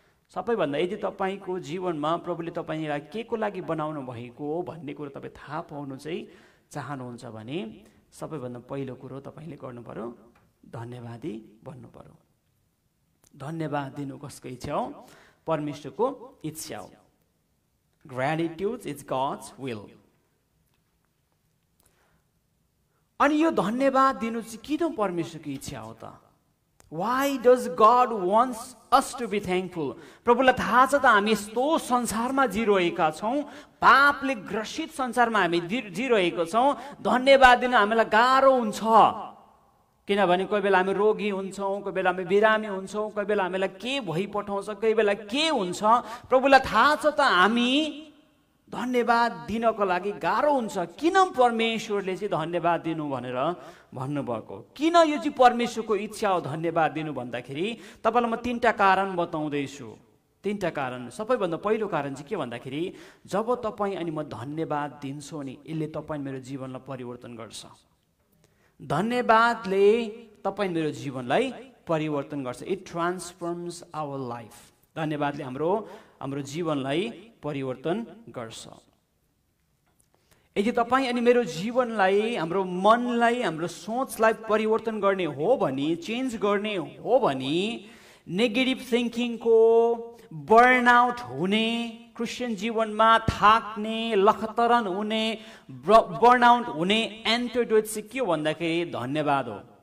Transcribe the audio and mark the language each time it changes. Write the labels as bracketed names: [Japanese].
[Nepali] सबैभन्दा यदि तपाईँको जीवनमा प्रभुले तपाईँलाई के को लागि बनाउनु भएको हो भन्ने कुरो तपाईँ थाहा पाउनु चाहिँ चाहनुहुन्छ भने सबैभन्दा पहिलो कुरो तपाईँले गर्नु पर्यो धन्यवादी बन्नु पर्यो। धन्यवाद दिनु कसको इच्छा हो? परमेश्वरको इच्छा हो। [English] Gratitude is God's will. [Nepali] अनि यो धन्यवाद दिनु चाहिँ किन परमेश्वरको इच्छा हो त? [English] Why does God wants us to be thankful? [Nepali] प्रभुलाई थाहा छ त हामी यस्तो संसारमा जिरहेका छौँ, पापले ग्रसित संसारमा हामी जिरहेको छौँ। धन्यवाद दिन हामीलाई गाह्रो हुन्छ, किनभने कोही बेला हामी रोगी हुन्छौँ, कोही बेला हामी बिरामी हुन्छौँ, कोही बेला हामीलाई के भइपठाउँछ, कोही बेला के हुन्छ। प्रभुलाई थाहा छ त हामी धन्यवाद दिनको लागि गाह्रो हुन्छ। किन परमेश्वरले चाहिँ धन्यवाद दिनु भनेर भन्नुभएको? किन यो चाहिँ परमेश्वरको इच्छा हो धन्यवाद दिनु भन्दाखेरि तपाईँलाई म 3टा कारण बताउँदैछु। 3टा कारण। सबैभन्दा पहिलो कारण चाहिँ के भन्दाखेरि जब तपाईँ अनि म धन्यवाद दिन्छौँ नि, यसले तपाईँ मेरो जीवनलाई परिवर्तन गर्छ। धन्यवादले तपाईँ मेरो जीवनलाई परिवर्तन गर्छ। [English] It transforms our life. [Nepali] धन्यवादले हाम्रो जीवनलाई परिवर्तन गर्छ। यदि तपाईँ अनि मेरो जीवनलाई, हाम्रो मनलाई, हाम्रो सोचलाई परिवर्तन गर्ने हो भने, चेन्ज गर्ने हो भने, नेगेटिभ थिङ्किङको, बर्नआउट हुने, क्रिस्चियन जीवनमा थाक्ने, लखतरन हुने, बर्नआउट हुने एन्टिडोट चाहिँ के हो भन्दाखेरि धन्यवाद हो।